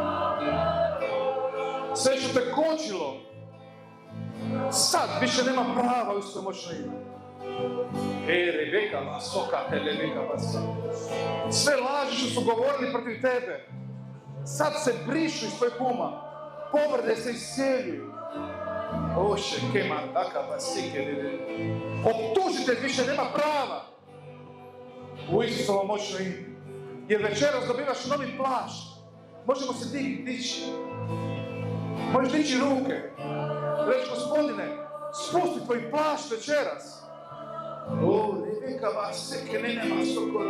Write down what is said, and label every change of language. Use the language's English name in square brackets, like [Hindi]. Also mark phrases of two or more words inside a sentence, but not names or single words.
[Croatian] Sve što te kočilo, sad više nema prava u isto moćno ime. Rebeka vasoka, Rebeka vaseka. Sve laži što su govorili protiv tebe, sad se brišu iz tvojeg uma. Povrede se isceljuju. Oše, kema, taka, basike, optužitelj više nema prava u Isusovo moćno ime. Jer večeras dobivaš novi plašt. Možemo se dići. Možeš dići ruke. Reći, Gospodine, spusti tvoj plašt večeras. O, Rebeka vaseke, ne nema sokoro.